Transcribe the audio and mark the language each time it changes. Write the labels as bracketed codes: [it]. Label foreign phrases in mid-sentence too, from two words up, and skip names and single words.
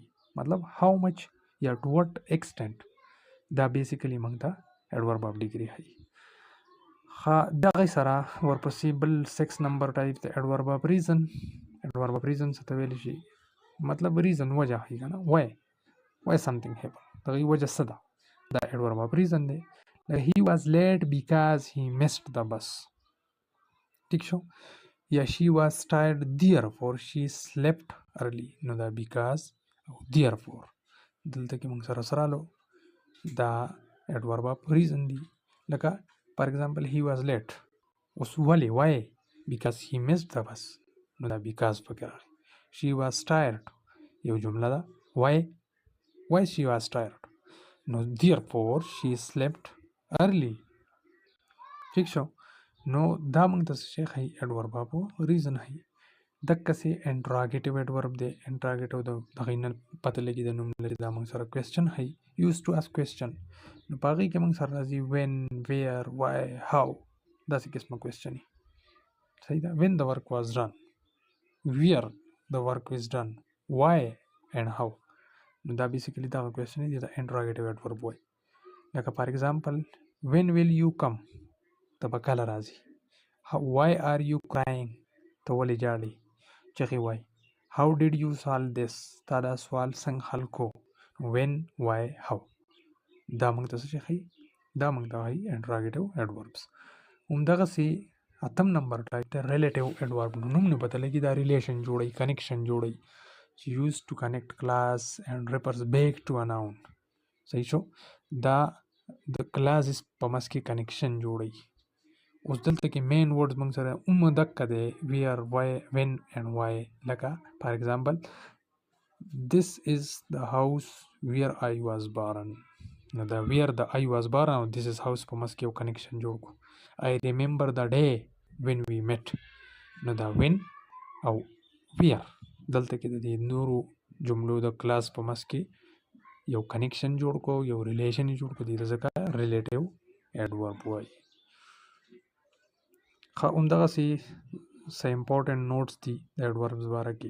[ps] مطلب [en] how much [ps] یا [en] to what extent, [ps] دا بیسیکلی موږ ته [en] adverb of degree [ps] ښیي. دغه سره ورپسې بل 6 نمبر ټایپ د [en] adverb of reason. adverb of reason [ps] څه ته ویلی شي؟ مطلب ریزن وجه ښیي که نه، [en] why something happened، [ps] دغه وجه څه ده؟ دا [en] adverb of reason [ps] دی. [en] he was late because he missed the bus. [ps] ٹھیک شو. یا [en] she was tired therefore she slept early، [ps] نو دا because او therefore دلته کې موږ سره رالو دا [en] adverb of reason [ps] دی. [en] لکه for example he was late، [ps] اوس ولې؟ [en] why because he missed the bus، [ps] نو دا [en] because [ps] پکې راغی. [en] she was tired [ps] یو جمله ده، [en] why she was tired، نو therefore she slept early. [ps] ٹھیک شو. نو دا موږ ته څه شی ښیي؟ [en] adverb of reason [ps] ښیي. دقسې [en] interrogative adverb [ps] دی. انټراګیټیو د هغې نه پته لګي د نوم لري. دا موږ سره کوېسچن ښیي. [en] use to ask question, [ps] نو په هغې کې موږ سره راځي [en] when, where, why, how, [ps] داسې قسمه کوېسچن وي. صحیح ده. [en] when the work was done, where the work is done, why and how. [ps] نو دا بیسیکلی دغه کوېسچن دی د [en] interrogative adverb [ps] وایي. [en] لکه for example when will you come [ps] ته به کله راځي. [en] why are you crying [ps] ته ولې جاړې چغې وایي. [en] how did you solve this [ps] تا دا سوال څنګه حل کو. [en] when why how [ps] دا موږ ته څه شي ښیي دا موږ ته ښیي [en] interrogative adverbs. [ps] همدغسې اتم نمبر ټایپ دی [en] relative adverb. [ps] نو نوم نه پته لګي دا ریلیشن جوړوي کنیکشن جوړوي چې [en] used to connect class and refers back to a noun. [ps] صحیح شو دا د کلاسز په منځ کې کنیکشن جوړوي. اوس دلته کې [en] main words [ps] موږ سره دقه دی [en] where why when and why. لکه for example this is the house where I was born. [ps] نو دا [en] where the I was born [ps] او [en] this is house [ps] په منځ کې یو کنیکشن جوړ کړو. [en] I remember the day when we met. [ps] نو دا when او where دلته کې د دې نورو جملو د کلاس په منځ کې یو کنیکشن جوړ کو یو ریلیشن جوړ کو دې ته ځکه ریلیټیو اډورب وایي. ښه همدغسې څه [en] important notes [ps] دي د اډوربس باره کې.